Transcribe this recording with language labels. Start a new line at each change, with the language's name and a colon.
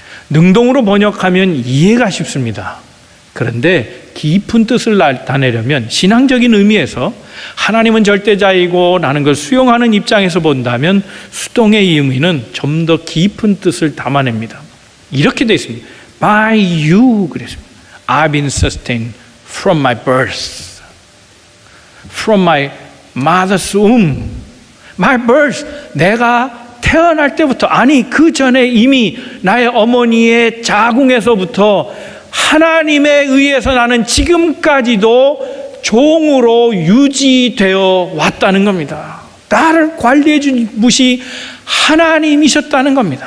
Korean: 능동으로 번역하면 이해가 쉽습니다. 그런데 깊은 뜻을 나타내려면 신앙적인 의미에서 하나님은 절대자이고 나는 그걸 수용하는 입장에서 본다면 수동의 의미는 좀 더 깊은 뜻을 담아냅니다. 이렇게 되어 있습니다.
English: By you
Korean: 그랬습니다.
English: I've been sustained from my birth, from my mother's womb. My birth,
Korean: 내가 태어날 때부터, 아니 그 전에 이미 나의 어머니의 자궁에서부터 하나님에 의해서 나는 지금까지도 종으로 유지되어 왔다는 겁니다. 나를 관리해 준 분이 하나님이셨다는 겁니다.